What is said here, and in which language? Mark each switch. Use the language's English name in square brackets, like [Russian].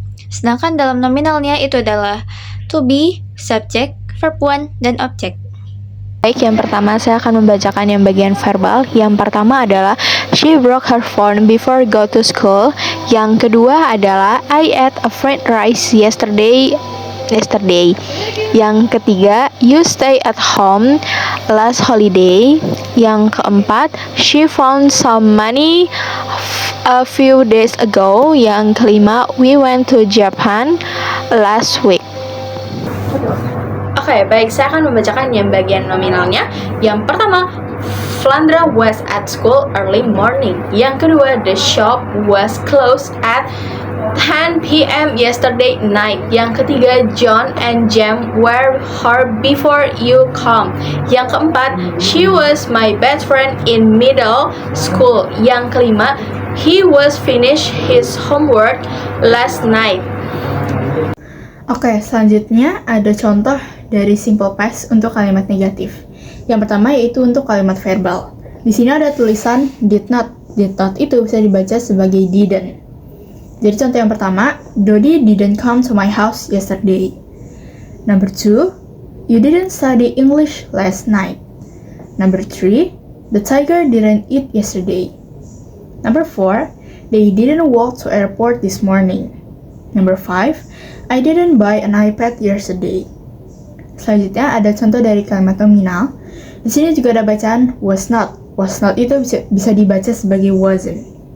[Indonesian] Sedangkan dalam nominalnya itu adalah to be, subject, verb one, dan object. Baik, yang pertama saya akan membacakan yang bagian verbal. Yang pertama adalah [English] she broke her phone before go to school. [Indonesian] Yang kedua adalah [English] I ate a fried rice yesterday. [Indonesian] Yang ketiga, [English] you stay at home last holiday. [Indonesian] Yang keempat, [English] she found some money a few days ago. [Indonesian] Yang kelima, [English] we went to Japan last week. [Indonesian] Oke, baik, saya akan membacakan yang bagian nominalnya. Yang pertama, [English] Flandra was at school early morning. [Indonesian] Yang kedua, [English] the shop was closed at 10 p.m. yesterday night. [Indonesian] Yang ketiga, [English] John and Jem were her before you come. [Indonesian] Yang keempat, [English] she was my best friend in middle school. [Indonesian] Yang kelima, [English] he was finished his homework last night. [Indonesian] Oke, selanjutnya ada contoh dari simple past untuk kalimat negatif. Yang pertama yaitu untuk kalimat verbal. Di sini ada tulisan did not. Did not itu bisa dibaca sebagai didn't. Jadi contoh yang pertama, [English] Dodi didn't come to my house yesterday. Number 2, you didn't study English last night. Number 3, the tiger didn't eat yesterday. Number 4, they didn't walk to airport this morning. Number 5, I didn't buy an iPad yesterday. [Indonesian] Selanjutnya ada contoh dari kalimat nominal. Di sini juga ada bacaan was not. Was not itu bisa dibaca sebagai wasn't.